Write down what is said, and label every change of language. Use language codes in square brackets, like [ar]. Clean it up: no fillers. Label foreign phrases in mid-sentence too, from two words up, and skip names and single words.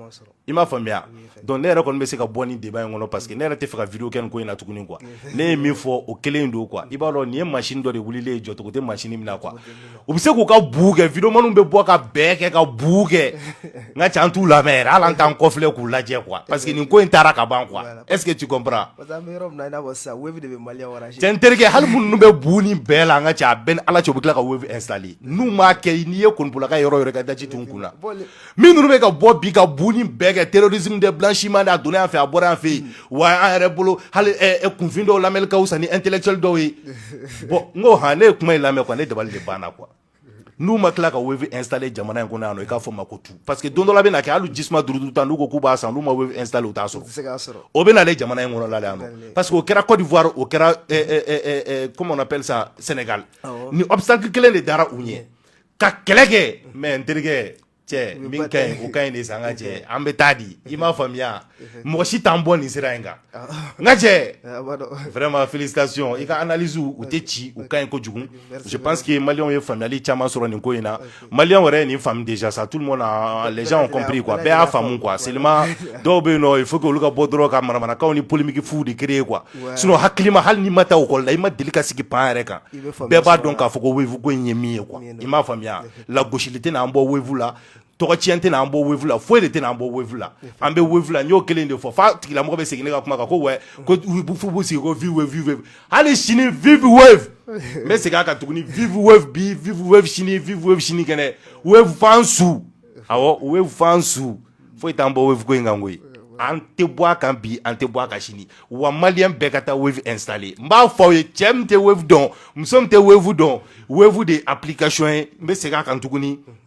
[bm] I m'a faamuya donc ne yɛrɛ kɔni bɛ se ka bɔ ni débat in kɔnɔ parce que ne yɛrɛ tɛ fɛ ka vidéo kɛ nin ko in na tuguni quoi. Ne ye min fɔ o kelen don quoi. I b'a dɔn nin ye machine dɔ de wulilen ye jɔcogo tɛ machine min na quoi. U bɛ se k'u ka bu kɛ vidéo maniw bɛ bɔ ka bɛɛ kɛ ka bu kɛ n ka ca an t'u lamɛn yɛrɛ hali an t'an kɔfilɛ k'u lajɛ quoi parce que nin ko in taara ka ban quoi. [fr] Est-ce que tu comprends? [bm] Parce que an bɛ yɔrɔ min na i n'a fɔ sisan wave de bɛ maliyɛnw enrager. Cɛ n terikɛ hali minnu bɛ bu nin bɛɛ la an ka ca a bɛɛ ni ala cɛ u bɛ tila ka wave installer n'u m'a kɛ n'i ye konipolaka yɔrɔ yɔrɔ ka daji tun kun na minnu bɛ ka bɔ bi ka bu nin bɛɛ kɛ terrorisme de blanchiment de a donna yan fɛ a bɔra yan fɛ yen wa an yɛrɛ bolo hali kunfin dɔw lamɛnni ka wusa ni intellectuel dɔw ye bon n ko han ne ye kuma in lamɛn quoi ne dabali de banna quoi n'u ma tila ka wave installer jamana in kɔnɔ yan nɔ i k'a fɔ ma ko tu parce que don dɔ la bɛ na kɛ hali jisuma duuru tan n'u ko k'u b'a san n'u ma wave installer u t'a sɔrɔ o bɛ nalen jamana in kɔnɔ la yan nɔ parce que o kɛra Côte d'Ivoire o kɛra [fr] comment on appelle ça [bm] Sénégal ni obstacle kelen de dara u ɲɛ ka kɛlɛ kɛ mais n terikɛ cɛ min ka ɲi o ka ɲi de san ka cɛ an bɛ taa di i m'a faamuya mɔgɔ si t'an bɔ nin sira in kan n ka cɛ [fr] vraiment félicitations [bm] i ka analyse u tɛ ci u ka ɲi kojugu [fr] je pense que [bm] maliyɛnw ye faamuyali caman sɔrɔ nin ko in na maliyɛnw yɛrɛ ye nin faamu [fr] déjà ça tout le monde les gens ont compris quoi [bm] bɛɛ y'a faamu quoi seulement dɔw bɛ yen nɔ [fr] il faut que [bm] olu ka bɔ dɔrɔn ka manamanakaw ni polémique fu de créer quoi sinon hakilima hali n'i ma taa école la i ma deli ka sigi pan yɛrɛ kan bɛɛ b'a dɔn k'a fɔ ko wave ko in ye min ye quoi i m'a faamuya lagosili tɛ n'an bɔ wave la tɔgɔ tiɲɛ tɛ n'an bɔ wave la foyi de tɛ n'an bɔ wave la an bɛ wave la n y'o kelen de fɔ f'a tigilamɔgɔ bɛ segin ne ka kuma kan ko wɛ ko f'u b'u sigi ko vive hali sini vive wave n bɛ segin a kan tuguni vive wave bi vive wave sini kɛnɛ wave fan su awɔ wave fan su foyi t'an bɔ wave ko in kan koyi an tɛ bɔ a kan bi an tɛ bɔ a kan sini wa maliyɛn bɛɛ ka taa wave installer n b'a fɔ aw ye cɛ min tɛ wave dɔn muso min tɛ wave dɔn wave de application ye n bɛ segin a kan tuguni.